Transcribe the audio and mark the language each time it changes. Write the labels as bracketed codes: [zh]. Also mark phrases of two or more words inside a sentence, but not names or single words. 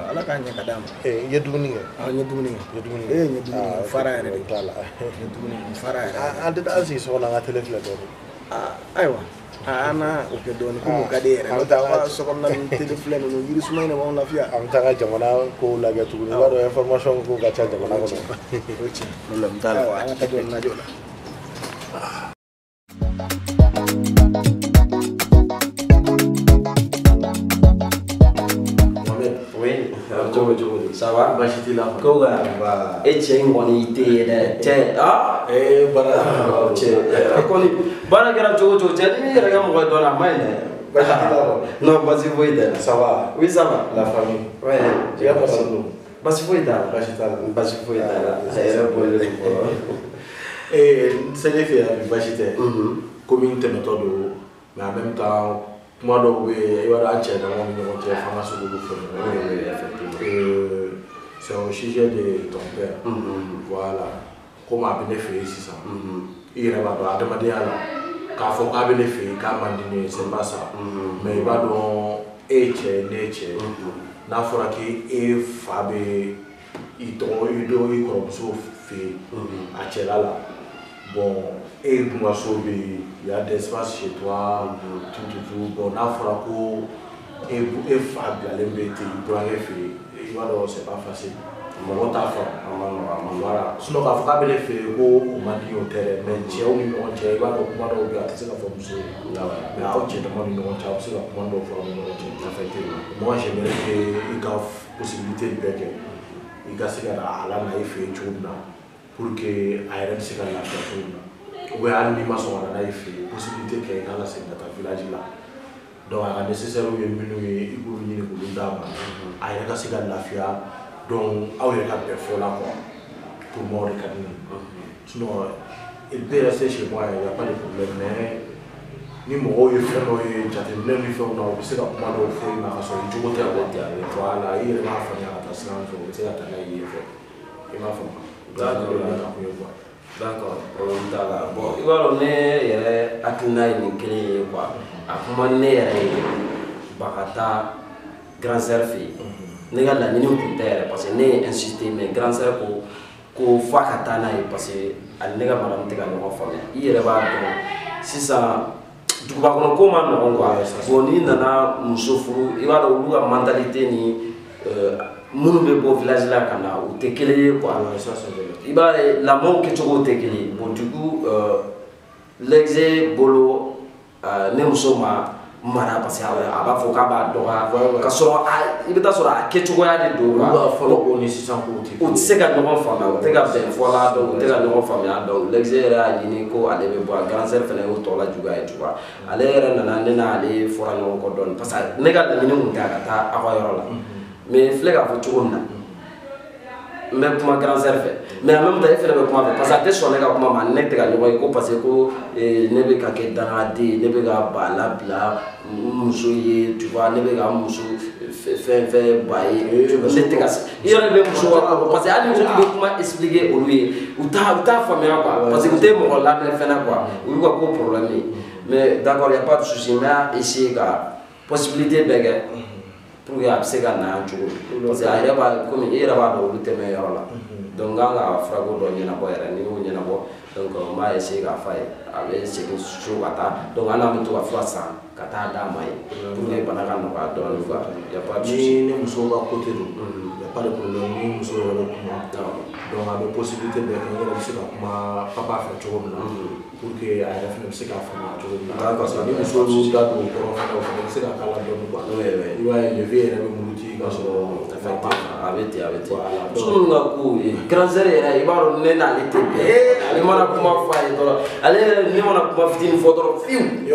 [bm] Ala k'a ɲɛ ka d'a ma i ye dumuni kɛ n ye dumuni kɛ n ye dumuni kɛ fara yɛrɛ de t'a la n ye dumuni kɛ fara yɛrɛ an tɛ taa an sigi so kɔnɔ an ka télé filɛ dɔɔni ayiwa an na o kɛ dɔɔni komi o ka di yɛrɛ n'o tɛ an ka so kɔnɔna ni télé filɛ ninnu yirisuma in de b'anw lafiya an bɛ taa ka jamana kow lajɛ tuguni i b'a dɔn information kow ka ca jamana kɔnɔ o ye tiɲɛ problème t'a la ayiwa an ka taa dɔɔni lajɛ o la. [fr] Ça va? [bm] Ko ga e cɛ in kɔni tɛ ye dɛ cɛ bara cɛ kɔni baara kɛra cogo o cogo cɛ ni yɛrɛ ka mɔgɔ dɔ la a ma ɲi dɛ non basi foyi tɛ [fr] ça va oui ça va la famille ouais [bm] jɛgɛ basi don basi foyi t'a la basi foyi t'a la a yɛrɛ bɔlen don fɔlɔ sɛnɛ fɛ yan basi tɛ komi n tɛmɛtɔ don [fr] mais en même temps [bm] kuma dɔw bɛ yen i b'a dɔn an cɛ damaw ni ɲɔgɔn cɛ f'an ka se k'olu fɔ [fr] c'est au sujet de ton père voilà comme [bm] a bɛ ne fɛ yen sisan i yɛrɛ b'a dɔn adamadenya la k'a fɔ k'a bɛ ne fɛ yen k'a man di ne ye [fr] c'est pas ça mais [bm] i b'a dɔn e ye cɛ ne ye cɛ n'a fɔra k'e fa bɛ i kɔrɔmuso fɛ yen a cɛla la bon e dun ka so bɛ yen [fr] il y a des espaces chez toi tout bon [bm] n'a fɔra ko e fa bilalen bɛ ten i burankɛ fɛ yen i b'a dɔn [fr] c'est pas facile [bm] mɔgɔ t'a faamu [fr] voilà sinon [bm] k'a fɔ k'a bɛ ne fɛ yen ko o man di o tɛ dɛ mais cɛw ni ɲɔgɔn cɛ i b'a dɔn kuma dɔw bɛ yen a tɛ se ka fɔ muso ye mais aw cɛ dama ni ɲɔgɔn cɛ a bɛ se ka kuma dɔw fɔ aw ni ɲɔgɔn cɛ [fr] moi j'aimerais que [bm] i ka possibilité bɛɛ kɛ i ka se ka na a la na i fɛ yen cogo min na [fr] pour que [bm] a yɛrɛ bɛ se ka lafiya cogo min na [fr] ou bien [bm] hali n'i ma sɔn ka na n'a ye fɛ yen possibilité kɛ i ka lasegin ka taa village la donc a ka nécessaire ye minnu ye i b'olu ɲini k'olu d'a ma a yɛrɛ ka se ka lafiya donc aw yɛrɛ ka bɛn fɔ la [fr] quoi pour moi [bm] o de ka di ne ye [fr] sinon il peut rester chez moi il y a pas de problème mais [bm] ni mɔgɔw ye fɛn dɔw ye jateminɛ ni fɛnw na u bɛ se ka kuma dɔw fɔ i ma ka sɔrɔ i cogo tɛ voilà i yɛrɛ b'a faamuya ka taa sira fɛ u bɛ se ka taa n'a ye yen fɛ i m'a faamu [fr] d'accord problème [bm] t'a la bon i b'a dɔn ne yɛrɛ hakilina ye nin kelen ye quoi a kuma ne yɛrɛ ye ba ka taa [fr] grand sœur [bm] fɛ yen ne ka laɲini tun tɛ yɛrɛ [fr] parce que [bm] ne ye insisté [fr] mais grand sœur [bm] ko f'a ka taa n'a ye [fr] parce que [bm] ani ne ka madame tɛ ka ɲɔgɔn faamuya i yɛrɛ b'a dɔn sisan duguba kɔnɔ ko ma nɔgɔn [fr] quoi bon [bm] n'i nana muso furu i b'a dɔn olu ka mentalité ni minnu bɛ bɔ village la ka na u tɛ kelen ye quoi i b'a ye lamɔw kɛcogow tɛ kelen ye [fr] bon du coup [bm] l'ex bolo ne muso ma mara [fr] parce que [bm] a b'a fɔ k'a b'a dɔgɔya ka sɔrɔ i bɛ taa sɔrɔ a kɛcogoya de don quoi fɔlɔ ko ni sisan ko tɛ u tɛ se ka ɲɔgɔn faamuya u tɛ ka bɛn fɔ la donc u tɛ ka ɲɔgɔn faamuya [fr] donc l'ex [bm] yɛrɛ y'a ɲini ko ale bɛ bɔ a [fr] grand sœur [bm] fana y'o tɔ la juguya ye [fr] tu vois [bm] ale yɛrɛ nana ne n'ale fɔra ɲɔgɔn kɔ dɔɔnin [fr] parce que [bm] ne ka laɲini kun tɛ a ka taa aw ka yɔrɔ la mais filɛ k'a fɔ cogo min na n bɛ kuma [fr] grand sœur [bm] fɛ [fr] mais en même temps [bm] e fɛnɛ bɛ kuma fɛ [fr] parce que [bm] a tɛ sɔn ne ka kuma ma ne tɛ ka ɲɔgɔn ye ko [fr] parce que [bm] ko ne bɛ ka kɛ dangaden ne bɛ ka ba labila muso ye [fr] tu vois [bm] ne bɛ ka muso fɛn ba ye ne tɛ ka se i yɛrɛ bɛ muso ka kɔrɔ [fr] parce que [bm] hali ni bɛ kuma expliquer olu ye u t'a faamuya [fr] quoi parce que [bm] u tɛ mɔgɔ lamɛn fɛnɛ quoi olu ka ko problème ye [fr] mais d'accord y a pas de souci [bm] n bɛ essayer ka possibilité bɛɛ kɛ [fr] pour que [bm] a bɛ se ka na cogo [fr] parce que [bm] a yɛrɛ b'a komi e yɛrɛ b'a dɔn olu tɛmɛ yɔrɔ la donc n kan ka farako dɔ ɲɛnabɔ yɛrɛ ni y'o ɲɛnabɔ donc n b'a essayer k'a f'a ye a bɛ segin so ka taa donc hali n'an bɛ to ka fura san ka taa d'a ma ye [fr] pour que [bm] bana ka nɔgɔya dɔɔnin [fr] quoi y a pas de souci [bm] ni muso ka côté don [fr] y a pas de problème [bm] ni muso yɛrɛ bɛ kuma donc a bɛ possibilité bɛɛ kɛ n yɛrɛ bɛ se ka kuma papa fɛ cogo min na [fr] pour que [bm] a yɛrɛ fana bɛ se k'a faamuya cogo min na [fr] parce que [bm] ni muso y'u da don o kɔrɔ fana o fana bɛ se ka k'a la dɔɔnin quoi i b'a ye levé yɛrɛ bɛ muruti k'a sɔrɔ a bɛ ten muso minnu ka ko [fr] grand sœur [bm] yɛrɛ i b'a dɔn ne n'ale tɛ bɛn ale mana kuma fɔ a ye dɔrɔn ale yɛrɛ ne mana kuma fitinin fɔ dɔrɔn fiyewu